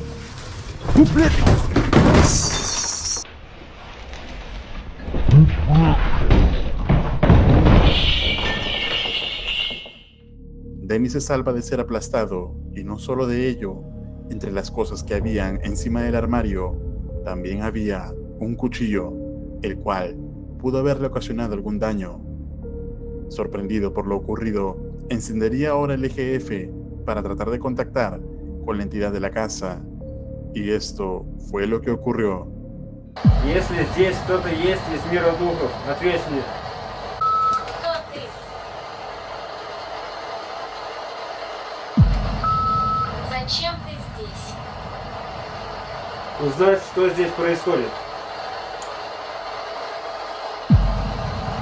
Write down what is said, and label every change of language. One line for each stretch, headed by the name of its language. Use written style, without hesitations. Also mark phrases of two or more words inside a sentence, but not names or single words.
Spanish: Dennis se salva de ser aplastado y no solo de ello, entre las cosas que habían encima del armario también había un cuchillo, el cual pudo haberle ocasionado algún daño. Sorprendido por lo ocurrido, encendería ahora el eje F para tratar de contactar con la entidad de la casa. Y esto fue lo que ocurrió.
Russian: Если здесь кто-то есть из мира духов, ответь мне. Кто ты? Зачем ты здесь? Узнать, что здесь происходит.